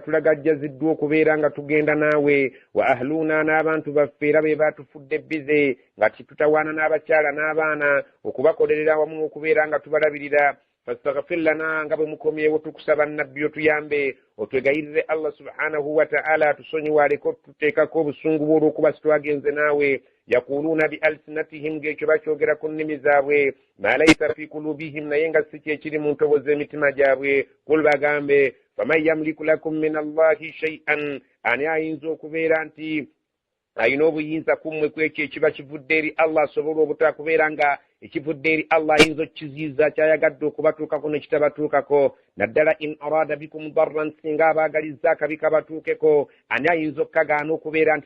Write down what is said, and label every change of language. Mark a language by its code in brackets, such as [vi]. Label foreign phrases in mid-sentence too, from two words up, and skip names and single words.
[lg] tulagajjaziddwa okubeera nga tugenda naawe [ar] وأهلونا [lg] n'abantu baffe era be baatufudde bize nga tutawaana n'abakyala n'abaana okubakolerera wamu okubeera nga tubalabirira [ar] فاستغفر لنا [lg] nga bwe mukomyewo tukusaba nnabbi otuyambe otwegayirire [ar] الله سبحانه وتعالى [lg] tusonyiwaaleko tuteekako obusungu bwe olw'okuba sitwagenze naawe [ar] يقولون بألسنتهم [lg] ng'ekyo bakyogera ku nnimi zaabwe [ar] ما ليس في قلوبهم [lg] naye nga si kyekiri mu ntobo z'emitima gyabwe kul bagambe [ar] فمن يملك لكم من الله شيئا [lg] ani ayinza okubeera nti ayina obuyinza kummwe ku ekyo ekiba kivudde eri Allah asobola obutakubeera nga ekivudde eri Allah ayinza okukiziyiza kyayagadde okubatuukako ne kitabatuukako naddala [ar] إن أراد بكم ضرا [lg] singa abaagalizza akabi kabatuukeko ani ayinza okukagaana okubeera nti